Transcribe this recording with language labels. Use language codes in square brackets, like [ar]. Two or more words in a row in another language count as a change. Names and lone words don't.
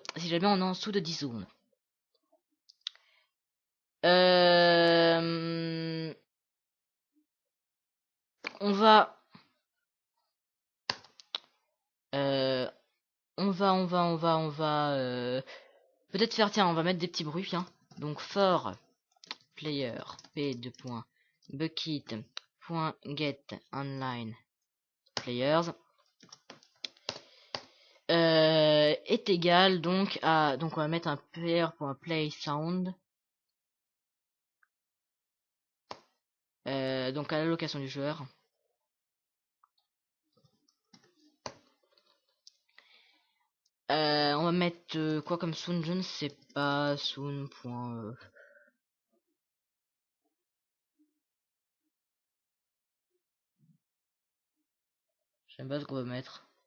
[fr] Si jamais on est en dessous de 10 secondes. On va peut-être faire, tiens, on va mettre des petits bruits, hein. Donc [en] for player p2.bucket.get online players [fr] est égal donc à, donc on va mettre un [en] player.play sound [fr] donc à l'allocation du joueur. On va mettre quoi comme soon, je ne sais pas, soon. Je sais pas ce qu'on va mettre.